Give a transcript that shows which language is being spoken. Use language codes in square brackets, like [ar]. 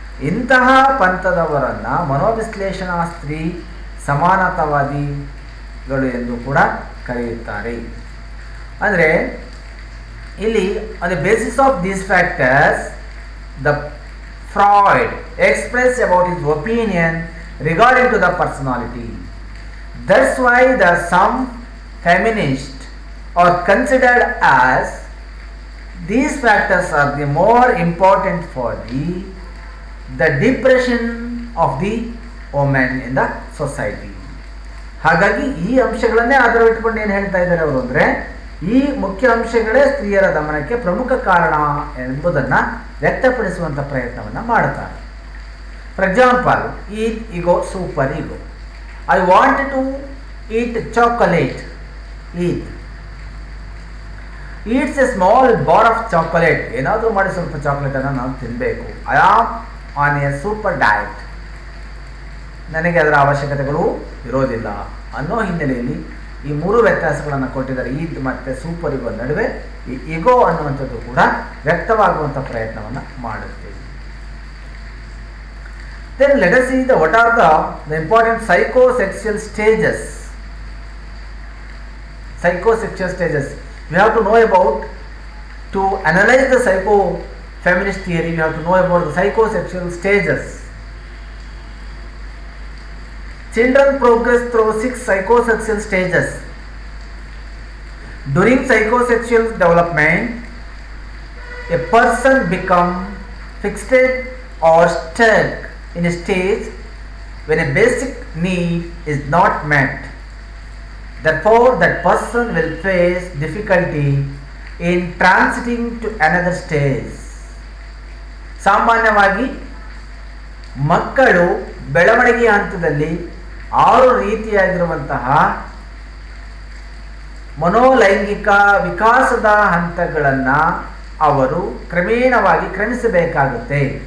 [kn] ಇಂತಹ ಪಂಥದವರನ್ನು ಮನೋವಿಶ್ಲೇಷಣಾ ಸ್ತ್ರೀ ಸಮಾನತಾವಾದಿಗಳು ಎಂದು ಕೂಡ ಕರೆಯುತ್ತಾರೆ. ಅಂದರೆ ಇಲ್ಲಿ [en] On the basis of these factors the Freud express about his opinion regarding to the personality. That's why some feminists are considered as these factors are the more important for the depression of the women in the society. [kn] ಹಾಗಾಗಿ ಈ ಅಂಶಗಳನ್ನೇ ಆಧಾರವಿಟ್ಟುಕೊಂಡು ಏನು ಹೇಳ್ತಾ ಇದ್ದಾರೆ ಅವರು ಅಂದರೆ, ಈ ಮುಖ್ಯ ಅಂಶಗಳೇ ಸ್ತ್ರೀಯರ ದಮನಕ್ಕೆ ಪ್ರಮುಖ ಕಾರಣ ಎಂಬುದನ್ನು ವ್ಯಕ್ತಪಡಿಸುವಂಥ ಪ್ರಯತ್ನವನ್ನು ಮಾಡುತ್ತಾರೆ. [en] For example, eat ego, super ego. I want to eat chocolate. Eats a small bar of chocolate. [kn] ಏನಾದರೂ ಮಾಡಿ ಸ್ವಲ್ಪ ಚಾಕ್ಲೇಟನ್ನು ನಾವು ತಿನ್ನಬೇಕು. [en] I am on a super diet. [kn] ನನಗೆ ಅದರ ಅವಶ್ಯಕತೆಗಳು ಇರೋದಿಲ್ಲ ಅನ್ನೋ ಹಿನ್ನೆಲೆಯಲ್ಲಿ ಈ ಮೂರು ವ್ಯತ್ಯಾಸಗಳನ್ನು ಕೊಟ್ಟಿದ್ದಾರೆ. ಈದ್ ಮತ್ತು ಸೂಪರ್ ಈಗೋ ನಡುವೆ ಈ ಈಗೋ ಅನ್ನುವಂಥದ್ದು ಕೂಡ ವ್ಯಕ್ತವಾಗುವಂಥ ಪ್ರಯತ್ನವನ್ನು ಮಾಡುತ್ತೇವೆ. [en] Then let us see what are the important psychosexual stages. Psychosexual stages. We have to know about, to analyze the psycho-feminist theory, we have to know about the psychosexual stages. Children progress through 6 psychosexual stages. During psychosexual development, a person becomes fixated or stuck in a stage when a basic need is not met. Therefore, that person will face difficulty in transiting to another stage. [kn] ಸಾಮಾನ್ಯವಾಗಿ ಮಕ್ಕಳು ಬೆಳವಣಿಗೆ ಹಂತದಲ್ಲಿ 6 ರೀತಿಯಾಗಿರುವಂತಹ ಮನೋಲೈಂಗಿಕ ವಿಕಾಸದ ಹಂತಗಳನ್ನು ಅವರು ಕ್ರಮೇಣವಾಗಿ ಕ್ರಮಿಸಬೇಕಾಗುತ್ತೆ.